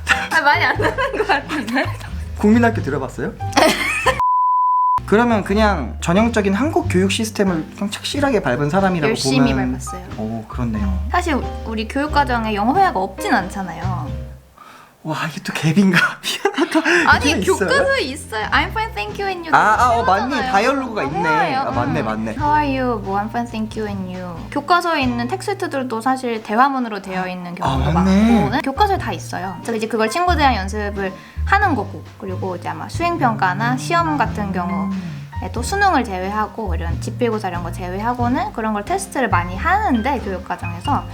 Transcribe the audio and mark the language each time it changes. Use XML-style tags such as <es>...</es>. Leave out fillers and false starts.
<ko>아, 많이 안 나는 것 같은데? 국민학교 들어봤어요? 그러면 그냥 전형적인 한국 교육 시스템을 그냥 착실하게 밟은 사람이라고 열심히 보면 밟았어요. 오, 그렇네요. 사실 우리 교육과정에 영어 회화가 없진 않잖아요. 와, 이게 또 갭인가? 미안하다. 아니 이게 있어요? 교과서에 있어요.</ko> <en>I'm fine, thank you and you.</en> <ko>맞네. 다이얼로그가 있네. 아, 맞네.</ko> <en>How are you? 뭐 I'm fine, thank you and you.</en> <ko>교과서에 있는 텍스트들도 사실 대화문으로 되어 있는 경우도 맞네. 많고 교과서에 다 있어요. 그래서 이제 그걸 친구들이랑 연습을 하는 거고 그리고 이제 아마 수행평가나 시험 같은 경우에도 수능을 제외하고 이런 집필고사 이런 거 제외하고는 그런 걸 테스트를 많이 하는데 교육과정에서</ko>